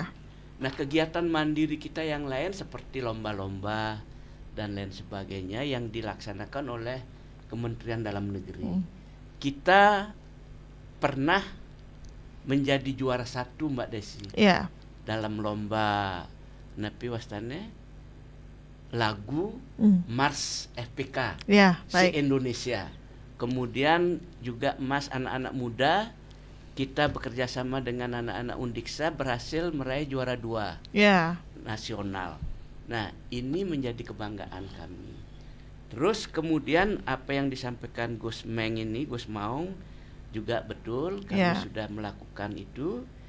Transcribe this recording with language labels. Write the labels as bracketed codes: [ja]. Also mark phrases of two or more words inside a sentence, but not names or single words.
[id] Nah, kegiatan mandiri kita yang lain seperti lomba-lomba dan lain sebagainya yang dilaksanakan oleh Kementerian Dalam Negeri. Kita pernah menjadi juara 1 Mbak Desi dalam lomba napi wastane lagu Mars FPK se-Indonesia. Kemudian juga emas anak-anak muda, kita bekerja sama dengan anak-anak Undiksa berhasil meraih juara 2 nasional. Nah, ini menjadi kebanggaan kami. Terus kemudian apa yang disampaikan Gus Maung juga betul, kami sudah melakukan itu.